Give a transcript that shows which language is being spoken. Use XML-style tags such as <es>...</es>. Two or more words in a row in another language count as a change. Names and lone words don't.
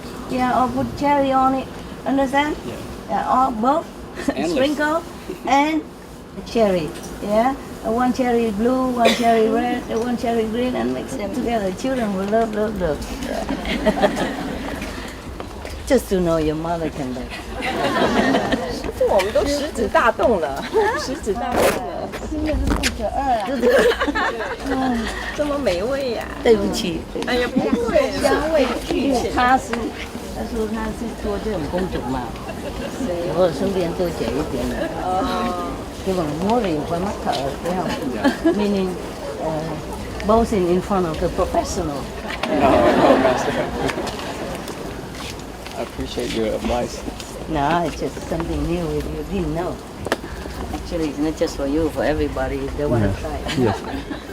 <en>Yeah, or put cherry on it. Understand? Yeah. Yeah, or both Endless. sprinkle and cherry. Yeah, one cherry blue, one cherry red, and one cherry green, and mix them together. Children will love. Just to know your mother can bake.</en> <zh>这我们都食指大动了，食指大动了，现在是肚子饿啊！这么美味呀、对不起，哎呀，不会，香味俱全。他说他是做这种公主嘛，所以我顺便多写一点。</zh> <vi>Cái bằng múa thì phải mắc thợ, phải không?</vi> <en>Meaning both in front of the professional. No, Master. I appreciate your advice. No, it's just something new with you didn't know. Actually, it's not just for you, for everybody if they want to try.</en>